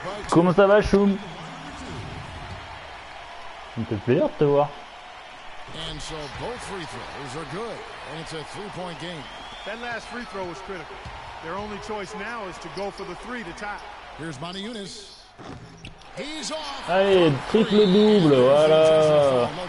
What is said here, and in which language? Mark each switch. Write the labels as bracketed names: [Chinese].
[French] Comment ça va, Choum? Ça me fait plaisir de te voir. [English] And so both free throws are good, and it's a three-point game. That last free throw was critical. Their only choice now is to go for the 3 to tie. Here's Monty Eunice. He's off. [French] Allez, triple-double, voilà.